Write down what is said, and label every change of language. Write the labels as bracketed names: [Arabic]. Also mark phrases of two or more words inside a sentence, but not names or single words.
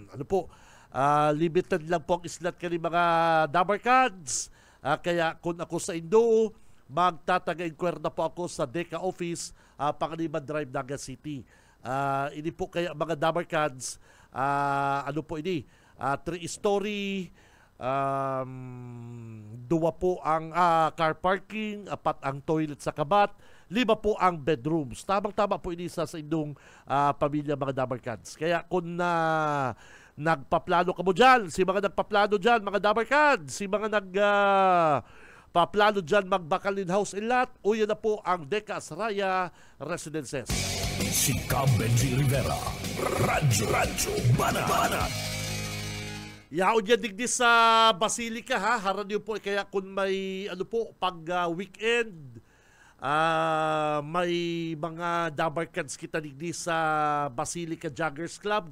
[Bikol] Limited lang po ang islat kani mga Dabarkads. Kaya kung ako sa Indo, magtataga-inquire na po ako sa DECA office, Pangaliban Drive, Naga City. Ini po kaya mga Dabarkads, ini? 3-story, dua po ang [English] car parking, [Bikol] 4 ang toilet sa kabat, 5 po ang bedrooms. Tamang-tama po ini sa indong pamilya mga Dabarkads. Kaya kung nagpaplano ka mo dyan, si mga nagpaplano dyan, mga Dabarkads, si mga nagpaplano dyan magbakalin [English] house and lot, [Bikol] o yan na po ang Deka Asraya Residences. Si Cam Benji Rivera, Radyo Banat. Yaon yan digdi sa Basilica ha, haran yun po kaya kung may pag weekend, may mga Dabarkads kita digdi sa Basilica Joggers Club.